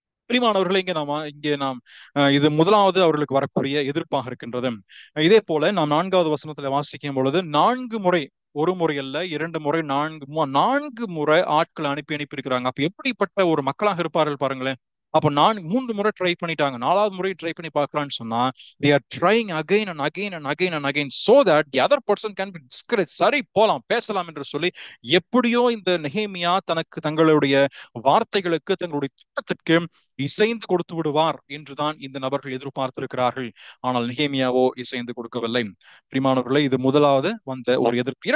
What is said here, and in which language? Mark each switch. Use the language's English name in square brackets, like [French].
[Tamil] பிரியமானவர்களே, இங்கே நாம் இது முதலாவது அவர்களுக்கு வரக்கூடிய எதிர்ப்பாக இருக்கின்றது. இதே போல நாம் 4வது வசனத்துல வாசிக்கும் பொழுது 4 முறை, ஒரு முறை அல்ல, 2 முறை, 4 முறை ஆட்களை அனுப்பி இருக்கிறாங்க. அப்ப எப்படிப்பட்ட ஒரு மக்களாக இருப்பார்கள் பாருங்களேன். அப்ப 3 முறை ட்ரை பண்ணிட்டாங்க, 4வது முறை ட்ரை பண்ணி பார்க்கலான்னு சொன்னா [English] they are trying again and again and again and again so that the other person can be discouraged. [Tamil] சரி போலாம் பேசலாம் என்று சொல்லி எப்படியோ இந்த நெகேமியா தங்களுடைய வார்த்தைகளுக்கு, தங்களுடைய திட்டத்திற்கு இசைந்து கொடுத்து விடுவார் என்றுதான் இந்த நபர்கள் எதிர்பார்த்திருக்கிறார்கள். ஆனால் நெகேமியாவோ இசைந்து கொடுக்கவில்லை. பிரியமானவர்களே, இது முதலாவது வந்த ஒரு எதிர்ப்பு.